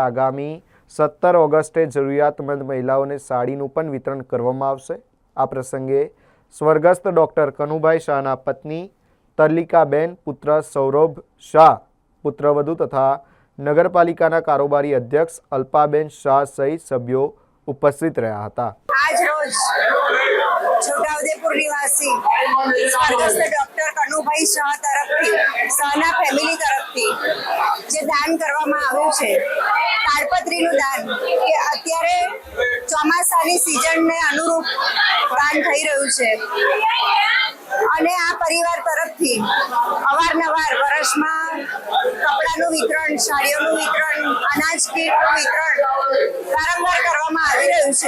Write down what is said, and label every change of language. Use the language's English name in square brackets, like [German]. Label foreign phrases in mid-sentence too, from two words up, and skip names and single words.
[Gujarati] આગામી 17 ઓગસ્ટે જરૂરિયાતમંદ મહિલાઓને સાડીનું પણ વિતરણ કરવામાં આવશે। આ પ્રસંગે સ્વર્ગસ્થ ડૉક્ટર કનુભાઈ શાહના પત્ની તરલિકાબેન, પુત્ર સૌરભ શાહ, પુત્રવધુ તથા નગરપાલિકાના કારોબારી અધ્યક્ષ અલ્પાબેન શાહ સહિત સભ્યો ઉપસ્થિત રહ્યા હતા। આજ રોજ છોટાઉદેપુર નિવાસી સ્વર્ગસ્થ ડૉક્ટર કનુભાઈ શાહ તરફથી શાહના ફેમિલી તરફથી જે દાન કરવામાં આવ્યું છે તાડપત્રીનું દાન કે અત્યારે ચોમાસાની સિઝનને અનુરૂપ દાન થઈ રહ્યું છે અને આ પરિવાર તરફથી અવારનવાર વર્ષમાં કપડાનું વિતરણ, સાડીઓનું વિતરણ, અનાજ કીટનું વિતરણ વારંવાર કરવામાં આવી રહ્યું છે।